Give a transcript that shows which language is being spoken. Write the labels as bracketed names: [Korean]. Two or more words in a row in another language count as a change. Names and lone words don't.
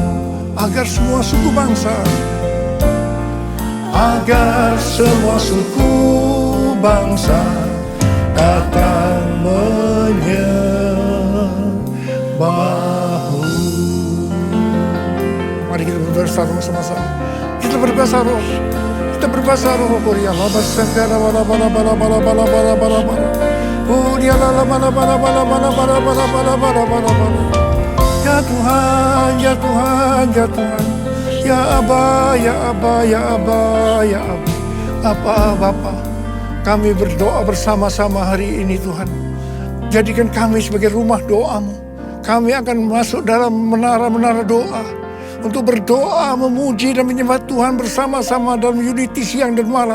[Indonesian] Agar semua suku bangsa, agar semua suku bangsa datang menyembahmu. Mari kita berbahasa roh sama-sama. Kita berbahasa roh. Kita berbahasa roh. Korea lama sengkara bala bala bala bala bala bala bala bala. Oh dia lala bala bala bala bala bala bala bala bala bala bala. Ya Tuhan, ya Tuhan, ya Tuhan. Ya Aba, ya Aba, ya Aba, ya Aba. Bapa, kami berdoa bersama-sama hari ini Tuhan. Jadikan kami sebagai rumah doamu. Kami akan masuk dalam menara-menara doa. Untuk berdoa, memuji dan menyembah Tuhan bersama-sama dalam unity siang dan malam.